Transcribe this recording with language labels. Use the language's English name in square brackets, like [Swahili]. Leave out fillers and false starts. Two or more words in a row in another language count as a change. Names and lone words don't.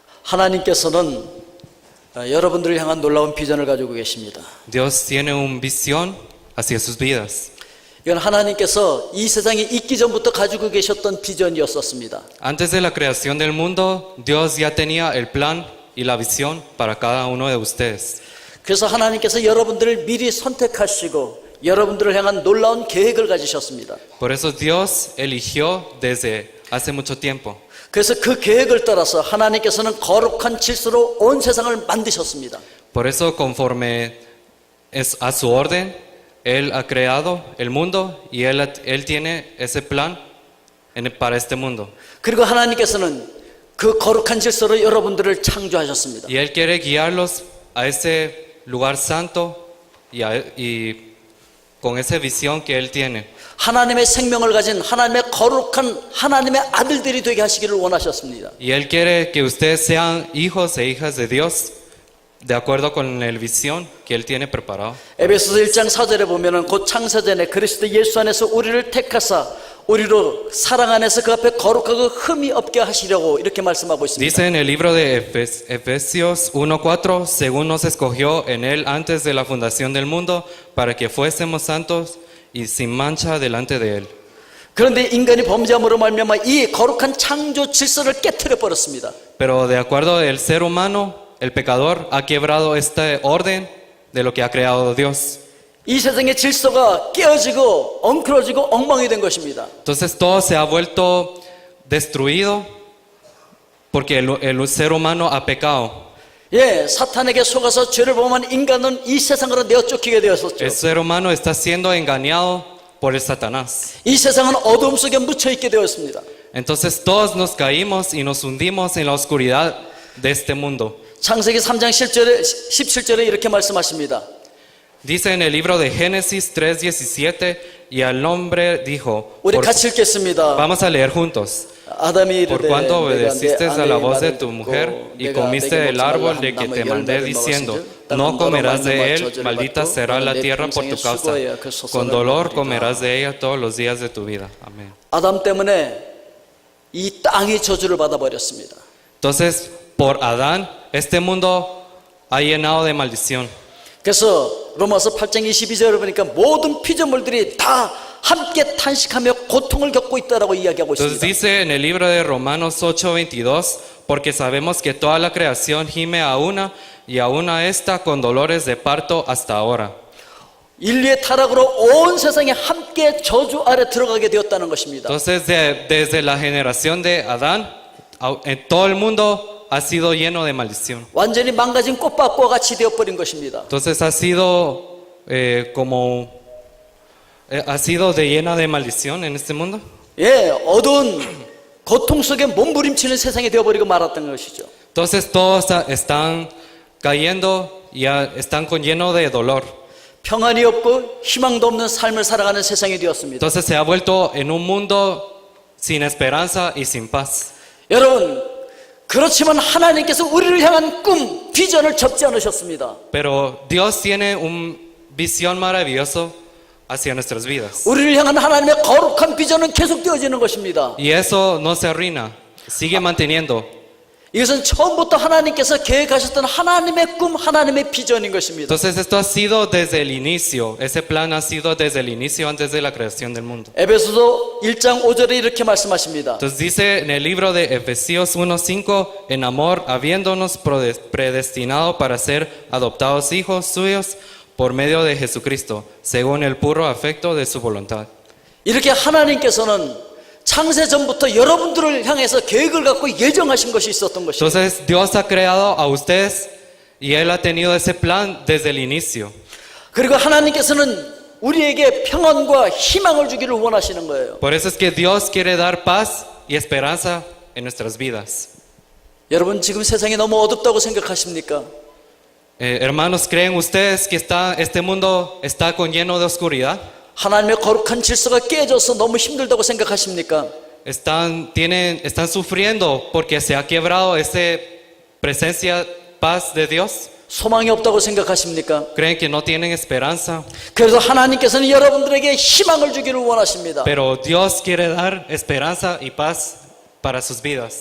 [Korean] 하나님께서는 여러분들을 향한 놀라운 비전을 가지고 계십니다. [Spanish] Dios tiene una visión hacia sus vidas. [Korean] 이건 하나님께서 이 세상에 있기 전부터 가지고 계셨던 비전이었었습니다. [Spanish] Antes de la creación del mundo, Dios ya tenía el plan y la visión para cada uno de ustedes. [Korean] 그래서 하나님께서 여러분들을 미리 선택하시고 여러분들을 향한 놀라운 계획을 가지셨습니다. [Spanish] Por eso Dios eligió desde hace mucho tiempo. [Korean] 그래서 그 계획을 따라서 하나님께서는 거룩한 질서로 온 세상을 만드셨습니다. [Spanish] Por eso, conforme es a su orden, Él ha creado el mundo y Él tiene ese plan para este mundo. [Korean] 그리고 하나님께서는 그 거룩한 질서로 여러분들을 창조하셨습니다. [Spanish] Y Él quiere guiarlos a ese lugar santo y con esa visión que Él tiene. [Korean] 하나님의 생명을 가진 하나님의 거룩한 하나님의 아들들이 되게 하시기를 원하셨습니다. [Spanish] Y Él quiere que ustedes sean hijos e hijas de Dios de acuerdo con la visión que Él tiene preparado. [Korean] 에베소서 1장 4절에 보면은 곧 창세전에 그리스도 예수 안에서 우리를 택하사 우리로 사랑 안에서 그 앞에 거룩하고 흠이 없게 하시려고 이렇게 말씀하고 있습니다. [Spanish] Dice en el libro de Efesios 1:4, según nos escogió en Él antes de la fundación del mundo, para que fuésemos santos y sin mancha delante de Él. [Korean] 그런데 인간이 범죄함으로 말미암아 이 거룩한 창조 질서를 깨트려 버렸습니다. [Spanish] Pero de acuerdo al ser humano, el pecador ha quebrado este orden de lo que ha creado Dios. [Korean] 이 세상의 질서가 깨어지고 엉클어지고 엉망이 된 것입니다. [Spanish] Entonces todo se ha vuelto destruido porque el ser humano ha pecado. [Korean] 예, 사탄에게 속아서 죄를 범한 인간은 이 세상으로 내어 쫓기게 되었었죠. [Spanish] El ser humano está siendo engañado por el Satanás. [Korean] 이 세상은 어두움 속에 묻혀 있게 되었습니다. [Spanish] Entonces todos nos caímos y nos hundimos en la oscuridad de este mundo. [Korean] 창세기 3장 17절에 이렇게 말씀하십니다. [Spanish] Dice en el libro de Génesis 3:17, y al hombre dijo, [Korean] 우리 같이 읽겠습니다. [Spanish] vamos a leer juntos. [Korean] 아담이 [Spanish] Por [Korean] 이르되 [Spanish] cuanto [Korean] 내가 내 [Spanish] obedeciste a la [Korean] 아내의 [Spanish] voz de [Korean] 말을 [Spanish] tu [Korean] 듣고 [Spanish] mujer y [Korean] 내가 [Spanish] comiste [Korean] 내게 [Spanish] del [Korean] 먹지 말라 [Spanish] árbol [Korean] 한 [Spanish] de que [Korean] 나무의 [Spanish] te mandé [Korean] 열매를 [Spanish] diciendo, [Korean] 먹었은즉 [Spanish] no comerás [Korean] 너로 [Spanish] de [Korean] 말미암아 [Spanish] él, [Korean] 저주를 [Spanish] maldita [Korean] 받고 [Spanish] será la [Korean] 내 [Spanish] tierra por tu [Korean] 평생의 [Spanish] causa. [Korean] 수고에 그 소송을 [Spanish] Con dolor [Korean] 받으리라. [Spanish] comerás de ella todos los días de tu vida. Amén. [Korean] 아담 때문에 이 땅이 저주를 받아버렸습니다. [Spanish] Entonces, por Adán, este mundo ha llenado de maldición. [Korean] 그래서 로마서 8장 22절을 보니까 모든 피조물들이 다 함께 탄식하며 고통을 겪고 있다라고 이야기하고 [Spanish] Entonces [Korean] 있습니다. [Spanish] dice en el libro de Romanos 8:22, porque sabemos que toda la creación gime a una y aún a esta con dolores de parto hasta ahora. [Korean] 인류의 타락으로 온 세상에 함께 저주 아래 들어가게 되었다는 것입니다. [Spanish] Entonces desde la generación de Adán, en todo el mundo ha sido lleno de maldición. [Korean] 완전히 망가진 꽃밭과 같이 되어버린 것입니다. [Spanish] Entonces ha sido ha sido de llena de maldición en este mundo. [Korean] 예, 어두운 고통 속에 몸부림치는 세상이 되어버리고 말았던 것이죠. [Spanish] Entonces todos están cayendo y están con lleno de dolor. [Korean] 평안이 없고 희망도 없는 삶을 살아가는 세상이 되었습니다. [Spanish] Entonces se ha vuelto en un mundo sin esperanza y sin paz. [Korean] 여러분, 그렇지만 하나님께서 우리를 향한 꿈, 비전을 접지 않으셨습니다. [Spanish] Pero Dios tiene una visión maravillosa hacia nuestras vidas. [Korean] 우리를 향한 하나님의 거룩한 비전은 계속되어지는 것입니다. [Spanish] Y eso no se arruina, sigue manteniendo. [Korean] 이것은 처음부터 하나님께서 계획하셨던 하나님의 꿈, 하나님의 비전인 것입니다. [Spanish] Entonces esto ha sido desde el inicio, ese plan ha sido desde el inicio antes de la creación del mundo. [Korean] 에베소서 1장 5절에 이렇게 말씀하십니다. [Spanish] Entonces dice en el libro de Efesios 1:5, en amor, habiéndonos predestinado para ser adoptados hijos suyos por medio de Jesucristo, según el puro afecto de su voluntad. [Korean] 이렇게 하나님께서는 창세 전부터 여러분들을 향해서 계획을 갖고 예정하신 것이 있었던 것입니다. [Spanish] Entonces Dios ha creado a ustedes y Él ha tenido ese plan desde el inicio. [Korean] 그리고 하나님께서는 우리에게 평안과 희망을 주기를 원하시는 거예요. [Spanish] Por eso es que Dios quiere dar paz y esperanza en nuestras vidas. [Korean] 여러분 지금 세상이 너무 어둡다고 생각하십니까? [Spanish] Hermanos, ¿creen ustedes que este mundo está lleno de oscuridad? [Korean] 하나님의 거룩한 질서가 깨져서 너무 힘들다고 생각하십니까? [Spanish] Están sufriendo porque se ha quebrado esa presencia, paz de Dios. [Korean] 소망이 없다고 생각하십니까? [Spanish] Creen que no tienen esperanza. [Korean] 그래서 하나님께서는 여러분들에게 희망을 주기를 원하십니다. [Spanish] Pero Dios quiere dar esperanza y paz para sus vidas.